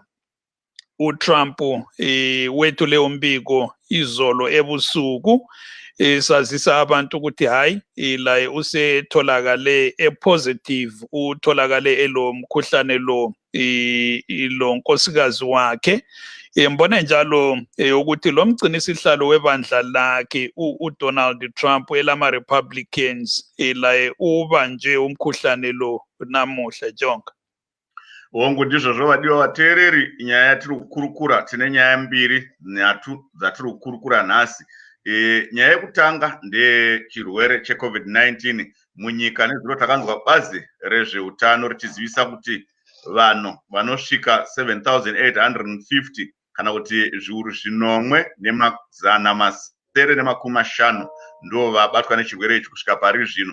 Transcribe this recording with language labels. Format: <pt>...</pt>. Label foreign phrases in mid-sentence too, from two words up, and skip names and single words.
<nd>uTrump wethule umbiko izolo ebusuku sazisa abantu ukuthi hayi la usetholakale epositive, utholakale elomkhuhlane lo nkosikazi wakhe. Mbone njalo ukuthi lo mgcinisihlalo webandla lakhe uDonald Trump elama Republicans la ubanje umkhuhlane lo namuhla Jonga.</nd> <sn>Wongo ndizvo zvovadiwa vateereri, nyaya yatiri kukurukura, tine nyaya mbiri nhatu dzatiri kukurukura nhasi. Nyaya yekutanga ndechirwere cheCovid-19 munyika. Nezuro takanzwa bazi rezveutano richizivisa kuti vanhu vanosvika 7,850 kana kuti zviuru zvinomwe nemazana masere nemakumi mashanu ndo vabatwa nechirwere ichi kusvika pari zvino.</sn>